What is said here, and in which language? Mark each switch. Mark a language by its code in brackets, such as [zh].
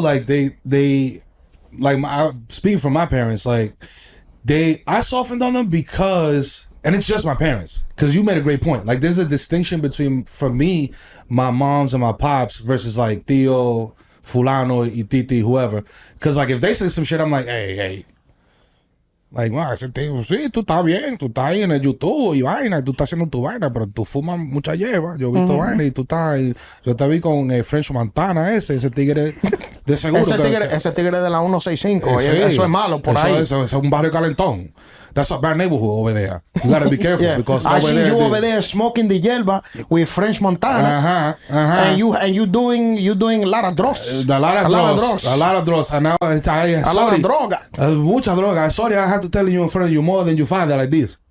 [en] Like, they like, speaking from my parents, like, I softened on them because, and it's just my parents, because you made a great point. Like, there's a distinction between, for me, my moms and my pops versus like [es] Tío, Fulano, y Titi, [en] whoever. Because, like, if they say some shit, I'm like, hey. [es] Like, ese tío, sí, tú estás bien, tú estás ahí en el YouTube y vaina, tú estás haciendo tu vaina, pero tú fumas mucha hierba. Yo he visto vaina y tú estás ahí. Yo te vi con French Montana, ese tigre de seguro. Ese tigre de la 165, eso es malo por ahí. Eso es un barrio calentón. [en] That's a bad neighborhood over there. You gotta be careful because I seen you over there smoking the hierba with French Montana. And you doing a lot of drugs. A lot of drugs. And now a lot of droga. [es] Mucha droga. [en] Sorry, I have to tell you in front of you more than your father like this.